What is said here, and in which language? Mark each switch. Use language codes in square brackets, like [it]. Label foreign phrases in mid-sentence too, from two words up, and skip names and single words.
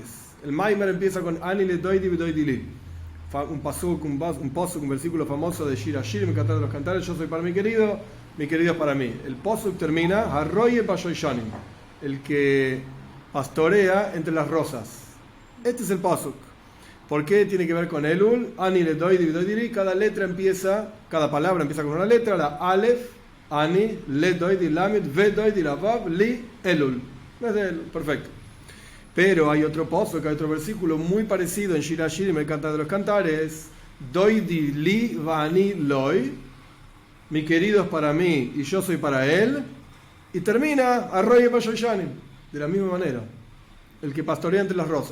[es] El Maimar empieza con [he] אני לדודי ודודי לי, [es] un pasuk, un versículo famoso de Shir Hashirim, Cantar de los Cantares, yo soy para mi querido es para mí. El pasuk termina [he] הרועה בשושנים, [es] el que pastorea entre las rosas. Este es el pasuk. ¿Por qué tiene que ver con Elul? [he] אני לדודי ודודי לי, [es] cada palabra empieza con una letra, la Aleph, Ani, [he] לדודי [es] lamed, [he] ודודי [es] la vav, li, Elul. Perfecto. Pero hay otro pasuk, hay otro versículo muy parecido en Shir Hashirim, el Cantar de los Cantares, [he] דודי לי ואני לו, [es] mi querido es para mí y yo soy para él, y termina [he] הרועה בשושנים, [es] de la misma manera, el que pastorea entre las rosas.